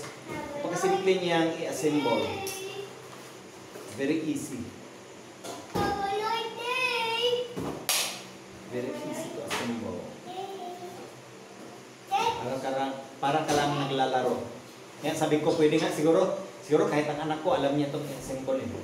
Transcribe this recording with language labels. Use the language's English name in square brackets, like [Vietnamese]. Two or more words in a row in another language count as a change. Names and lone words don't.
[Filipino] Napakasimple niyang i-assemble. [English] Very easy. Very easy to assemble. [Filipino] Parang ka lang naglalaro. Yan, sabi ko, pwede nga, siguro kahit ang anak ko, alam niya itong assemble.